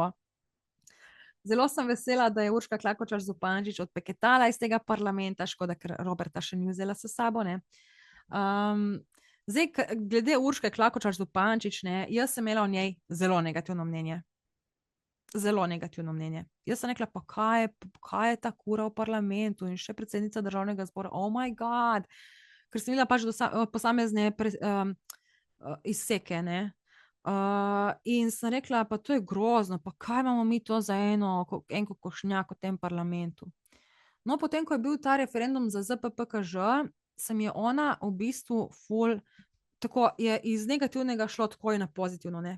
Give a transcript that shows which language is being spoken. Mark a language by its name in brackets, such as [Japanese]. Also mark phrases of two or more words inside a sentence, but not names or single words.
[Slovenian] Zelo sem vesela, da je Urška Klakočar Zupančič odpeketala iz tega parlamenta, škoda, ker Roberta še ni vzela s sabo, ne. Zdaj, glede Urške Klakočar Zupančič, jaz sem imela o njej zelo negativno mnenje. Zelo negativno mnenje. Jaz sem rekla, pa kaj je ta kura v parlamentu in še predsednica državnega zbora, [English] oh my god, [Slovenian] ker sem videla pač posamezne izseke, ne. In sem rekla, pa to je grozno, pa kaj imamo mi to za en kokošnjak v tem parlamentu. No, potem, ko je bil ta referendum za ZPPKŽ, se mi je ona v bistvu tako je iz negativnega šlo tako na pozitivno, ne.